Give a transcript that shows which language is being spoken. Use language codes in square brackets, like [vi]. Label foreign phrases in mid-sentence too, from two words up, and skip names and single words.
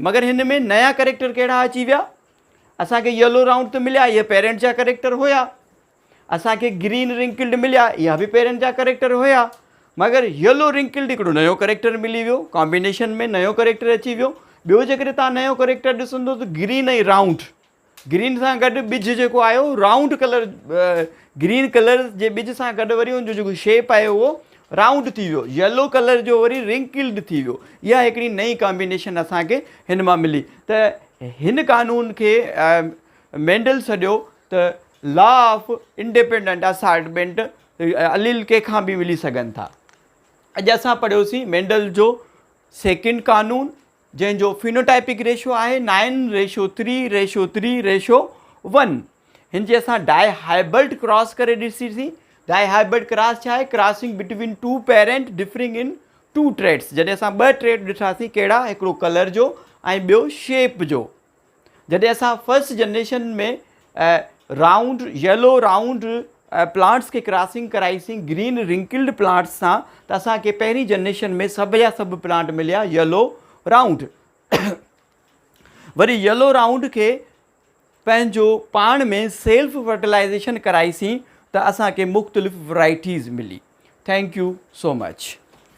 [sd] मगर हिन में नया कैरेक्टर कहिड़ा अची विया, असांखे [en] yellow round [sd] त मिलिया, इहे पेरेंट जा कैरेक्टर हुया। असांखे [en] green wrinkled [sd] मिलिया, इहा बि पेरेंट जा कैरेक्टर हुया। मगर [en] yellow wrinkled [sd] हिकिड़ो नयो कैरेक्टर मिली वियो, कॉम्बिनेशन में नयो कैरेक्टर अची वियो। ॿियो जेकॾहिं तव्हां नयो कैरेक्टर ॾिसंदो त ग्रीन ऐं राउंड, ग्रीन सां गॾु ॿिज जेको आयो [en] round colour, green colour [sd] जे ॿिज सां गॾु वरी उनजो जेको शेप आहे उहो राउंड थी वियो, [en] yellow colour [sd] जो वरी रिंकिल्ड थी वियो। इहा हिकिड़ी नई कॉम्बिनेशन असांखे हिन मां मिली। त हिन कानून खे मेंडल सॾियो त [en] law of independent assignment, [sd] अलील कंहिंखां बि मिली सघनि था। अॼु असां पढ़ियोसीं मेंडल जो सेकेंड कानून जंहिंजो [en] phenotypic ratio [sd] आहे 9:3:1। हिन जे असां [en] dihybrid cross [sd] करे ॾिसीसीं। [en] dihybrid cross [sd] छा आहे, [en] crossing between two parent differing in two traits. [sd] जॾहिं असां ॿ ट्रेड ॾिठासीं कहिड़ा, हिकिड़ो कलर जो ऐं ॿियो शेप जो। जॾहिं असां [en] first generation [sd] में [en] round yellow round plants [sd] खे क्रॉसिंग कराईसीं [en] green wrinkled plants [sd] सां, त असांखे पहिरीं जनरेशन में सभु जा सभु प्लांट मिलिया [en] yellow round. [sd] वरी [en] yellow round [sd] खे पंहिंजो पाण में [en] self fertilization [sd] कराईसीं त असांखे मुख़्तलिफ़ वैराइटीज़ मिली। [en] thank you so much.